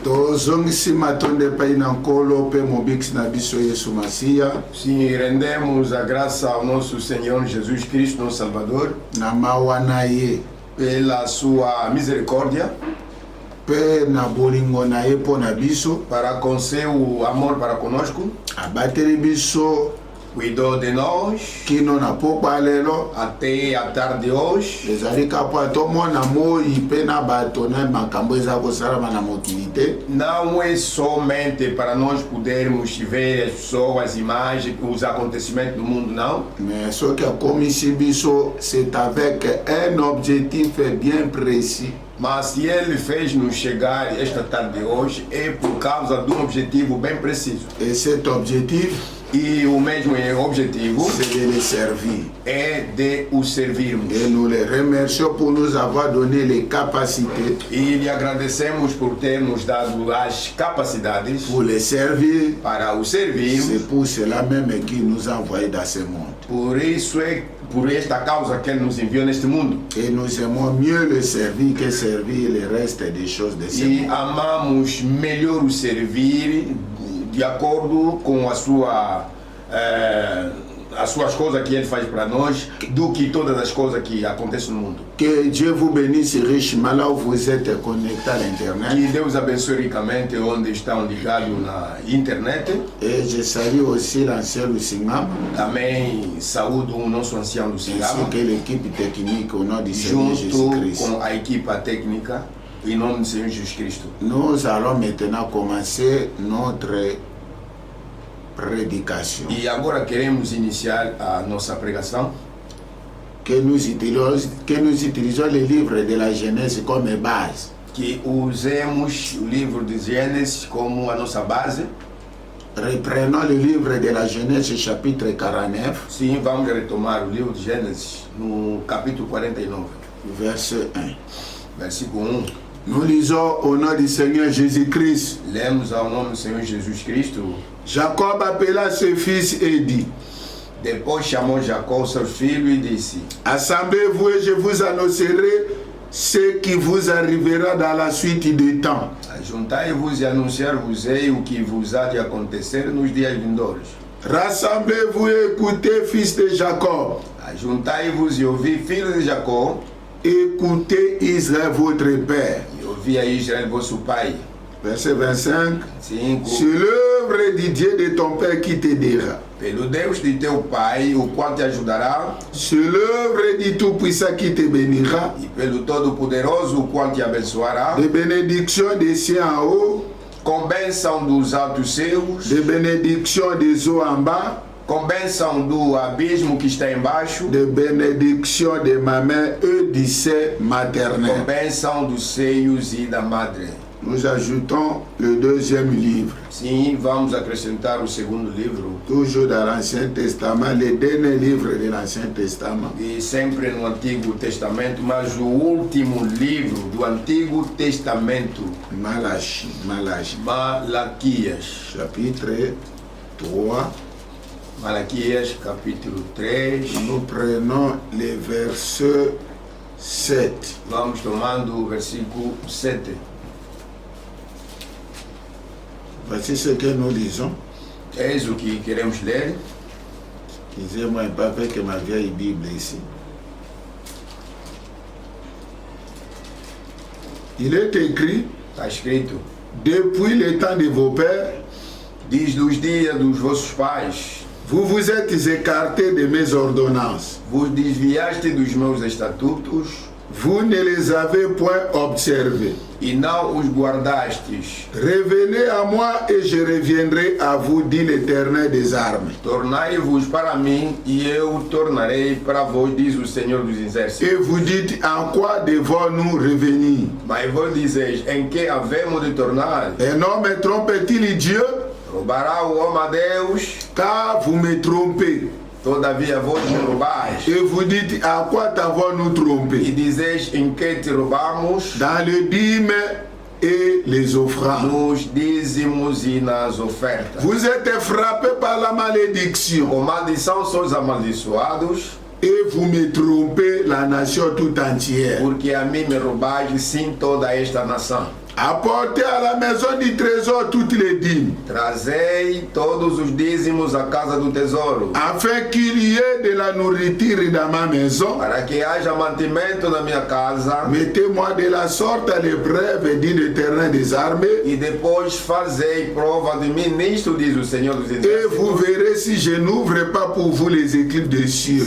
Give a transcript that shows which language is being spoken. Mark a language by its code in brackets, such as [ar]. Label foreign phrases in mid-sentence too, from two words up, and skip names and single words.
[pt] Sim, rendemos a graça ao nosso Senhor Jesus Cristo, nosso Salvador, pela sua misericórdia, para com seu amor para conosco, cuidou de nós até a tarde de hoje. Não é somente para nós podermos ver as pessoas, as imagens, os acontecimentos do mundo, não. [fr] Mais ce qui a commis Bisso, c'est avec un objectif bien précis. [pt] Mas se ele fez nos chegar esta tarde de hoje, é por causa de um objetivo bem preciso. [fr] Et cet objectif, [pt] e o mesmo objetivo, [fr] c'est de les servir. [pt] É de o servirmos. [fr] Et nous les remercions pour nous avoir donné les capacités. [pt] E lhe agradecemos por ter nos dado as capacidades [fr] pour les servir. [pt] Para o servir. [fr] C'est pour cela même qu'il nous a envoyés dans ce monde. [pt] Por isso é por esta causa que ele nos enviou neste mundo. [fr] Et nous aimons mieux le servir que servir le reste des choses de ce monde. [pt] E amamos melhor o servir de acordo com as suas coisas que ele faz para nós, do que todas as coisas que acontecem no mundo. [fr] Que Dieu vous bénisse richement là où vous êtes connectés à l'internet. [pt] Que Deus abençoe ricamente onde estão ligados na internet. [fr] Et je salue aussi l'ancien Lucingam. [pt] Também saúdo o nosso ancião Lucingam. [fr] Ainsi que l'équipe technique au nom du Seigneur Jésus-Christ. [pt] Junto com a equipa técnica em nome do Senhor Jesus Cristo. [fr] Nous allons maintenant commencer notre prédication. [pt] E agora queremos iniciar a nossa pregação. [fr] Que nous utilisons le livre de la Genèse comme base. [pt] Que usemos o livro de Gênesis como a nossa base. [fr] Reprenons le livre de la Genèse chapitre 49. [pt] Sim, vamos retomar o livro de Gênesis no capítulo 49. [fr] Verset 1. [pt] Versículo 1. [fr] Nous lisons au nom du Seigneur Jésus-Christ. [pt] Lemos ao nome do Senhor Jesus Cristo. [fr] Jacob appela ses fils et dit. [pt] Depois chamou Jacó seu filho e disse: [fr] Assemblez-vous et je vous annoncerai ce qui vous arrivera dans la suite du temps. [pt] Ajuntai-vos e anunciar-vos-ei o que vos há de acontecer nos dias vindouros. [fr] Rassemblez-vous et écoutez, fils de Jacob. [pt] Ajuntai-vos e ouvi, filhos de Jacó. [fr] Écoutez Israël votre père. [pt] E ouvi a Israel vosso pai. [fr] Verset 25. [pt] 5. [fr] C'est l'œuvre du Dieu de ton père qui t'aidera. [pt] Pelo Deus de teu pai, o qual te ajudará. [fr] C'est l'œuvre du Tout-Puissant qui te bénira. [pt] E pelo Todo-Poderoso, o qual te abençoará. [fr] De bénédictions des cieux en haut. [pt] Com bênção dos altos céus. [fr] De bénédictions des eaux en bas. [pt] Com bênção do abismo que está embaixo. [fr] De bénédiction de ma mère et du sein maternel. [pt] Com bênção dos seios e da madre. [fr] Nous ajoutons le deuxième livre. [pt] Sim, vamos acrescentar o segundo livro. [fr] Toujours dans l'Ancien Testament, le dernier livre de l'Ancien Testament. [pt] E sempre no Antigo Testamento, mas o último livro do Antigo Testamento. [fr] Malachias. [pt] Malaquias. [fr] Chapitre 3. [pt] Malaquias, capítulo 3. [fr] Nous prenons le verset 7. [pt] Vamos tomando o versículo 7. [fr] Voici ce que nous lisons. [pt] Eis o que queremos ler. [fr] Lisez-moi un peu avec ma vieille Bible ici. Il est écrit, [pt] está escrito, [fr] depuis le temps de vos pères, [pt] diz dos dias dos vossos pais, [fr] vous vous êtes écartés de mes ordonnances. [pt] Vos desviaste dos meus estatutos. [fr] Vous ne les avez point observés. [pt] E não os guardastes. [fr] Revenez à moi et je reviendrai à vous, dit l'Éternel des armées. [pt] Tornai-vos para mim e eu tornarei para vós, diz o Senhor dos Exércitos. [fr] Et vous dites, en quoi devons-nous revenir? [pt] Mas vós dizeis, em que havemos de tornar? [fr] Un homme trompe-t-il Dieu? [pt] Roubará o homem a Deus? [fr] Car vous me trompez. [pt] Todavia vós me roubais. [fr] Et vous dites, à quoi t'avons-nous trompé? [pt] E dizeis, em que te roubamos? [fr] Dans le dîme et les offrandes. [pt] Nos dízimos e nas ofertas. [fr] Vous êtes frappés par la malédiction. [pt] Com maldição sois amaldiçoados. [fr] Et vous me trompez la nation tout entière. [pt] Porque a mim me roubais, sim, toda esta nação. [fr] Apportez à la maison du trésor toutes les dîmes, [pt] Trazei todos os dízimos à casa do tesouro, [fr] afin qu'il y ait de la nourriture dans ma maison. [pt] para que haja mantimento na minha casa. [fr] Mettez-moi de la sorte à l'épreuve, dit l'Éternel des armées, [pt] E depois fazei prova de mim nisto, diz o Senhor dos [fr] et [pt] Exércitos, [fr] vous verrez si je n'ouvre pas pour vous les écluses des cieux.